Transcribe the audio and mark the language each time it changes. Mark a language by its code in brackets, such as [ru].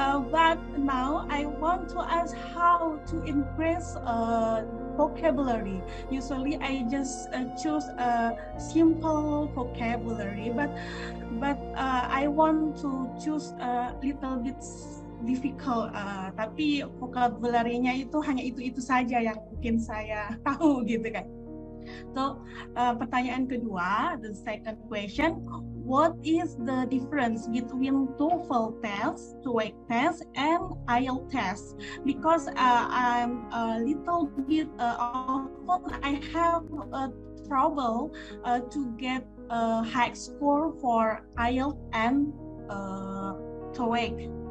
[en] But now I want to ask how to increase vocabulary. Usually I just choose a simple vocabulary, but I want to choose a little bit [id] difficult, tapi vocabulary-nya itu hanya itu saja yang mungkin saya tahu gitu kan. [en] So [id] pertanyaan kedua, [en] the second question, what is the difference between TOEFL test, TOEIC test, and IELTS test? Because I'm a little bit often I have trouble to get a high score for IELTS and TOEIC.